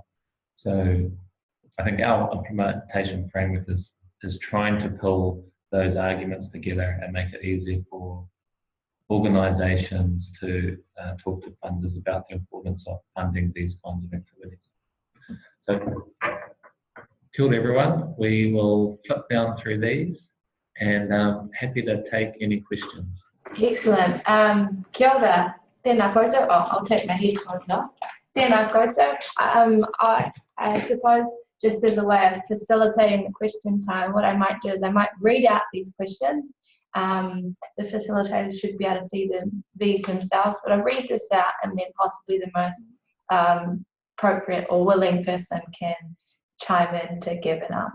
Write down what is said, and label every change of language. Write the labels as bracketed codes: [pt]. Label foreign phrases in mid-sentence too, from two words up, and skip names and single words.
[en] So I think our implementation framework is trying to pull those arguments together and make it easier for organisations to talk to funders about the importance of funding these kinds of activities. So, kia ora everyone. We will flip down through these, and happy to take any questions. Excellent. [mi] Kia ora. Tēnā koutou. [en] I'll take my headphones off. [mi] Tēnā koutou. [en] I suppose just as a way of facilitating the question time, what I might do is I might read out these questions. The facilitators should be able to see these themselves, but I'll read this out, and then possibly the most appropriate or willing person can chime in to give an answer.